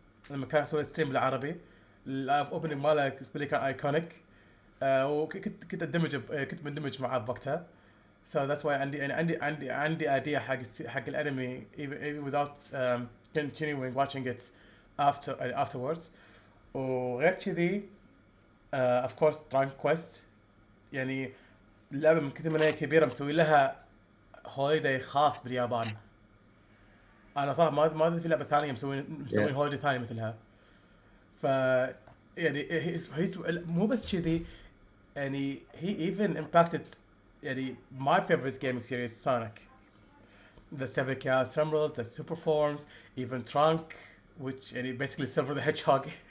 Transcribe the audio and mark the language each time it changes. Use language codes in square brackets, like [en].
[ar] لما كان اسوي ستريم بالعربي الاوبننج ماله بالنسبه لي كان ايكونيك. وكنت كنت مندمج معاه بوقتها. [en] So that's why عندي idea حق الانمي even without continuing watching it afterwards. وغير كذي of course Dragon Quest [ar] يعني اللعبه من كثر ما هي كبيره مسوي لها هوليداي خاص باليابان. انا صراحه ما ادري في لعبه ثانيه مسوين [en] yeah. [ar] هوليداي ثاني مثلها. ف يعني هي مو بس كذي، يعني [en] he even impacted يعني my favorite gaming series Sonic, the Seven Chaos Emerald, the Super Forms, even Trunk, which يعني basically Silver the Hedgehog.